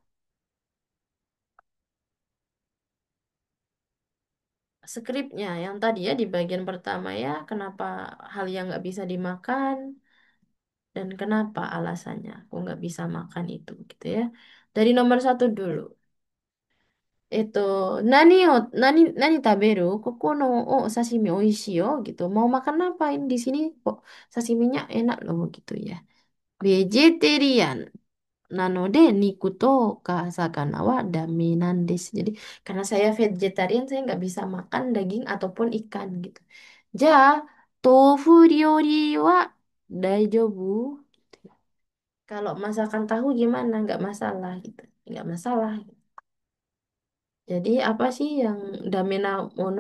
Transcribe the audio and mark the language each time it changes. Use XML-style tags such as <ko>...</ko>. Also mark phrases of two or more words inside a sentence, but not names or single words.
<id>Skripnya yang tadi ya di bagian pertama ya, kenapa hal yang nggak bisa dimakan dan kenapa alasannya aku nggak bisa makan itu gitu ya. Dari nomor satu dulu. Itu</id> <ja>何 食べる ここ の お 刺身 美味しい よ</ja> <id>gitu. Mau makan apa ini di sini kok sashiminya enak loh gitu ya. Vegetarian.</id> <ja>なので 肉 とか 魚 は ダメ なん です.</ja> <id>Jadi karena saya vegetarian saya nggak bisa makan daging ataupun ikan gitu.</id> <ja>じゃ, 豆腐 料理 は 大丈夫.</ja> <id>Kalau masakan tahu gimana? Nggak masalah gitu. Nggak masalah. Jadi apa sih yang</id> <ja>ダメ な もの?</ja>